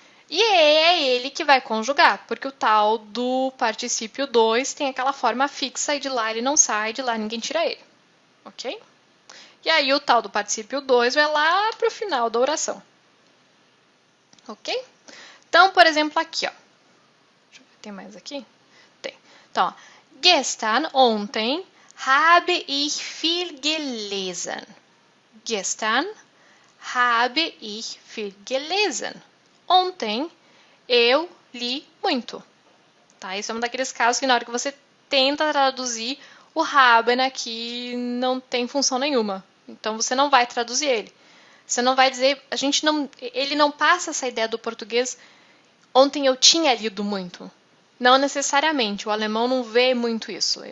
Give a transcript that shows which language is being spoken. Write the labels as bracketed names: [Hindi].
[Portuguese] E é ele que vai conjugar, porque o tal do particípio 2 tem aquela forma fixa e de lá ele não sai, de lá ninguém tira ele. Ok? E aí o tal do particípio 2 vai lá para o final da oração. Ok? Então, por exemplo, aqui, ó. Deixa eu ver, tem mais aqui? Tem. Então, ó. [German] Gestern, [Portuguese] ontem, [German] habe ich viel gelesen. Gestern habe ich viel gelesen. [Portuguese] Ontem, eu li muito. Tá? Isso é um daqueles casos que na hora que você tenta traduzir, o haben aqui não tem função nenhuma. Então, você não vai traduzir ele. Você não vai dizer... ele não passa essa ideia do português... Ontem eu tinha lido muito. Não necessariamente. O alemão não vê muito isso.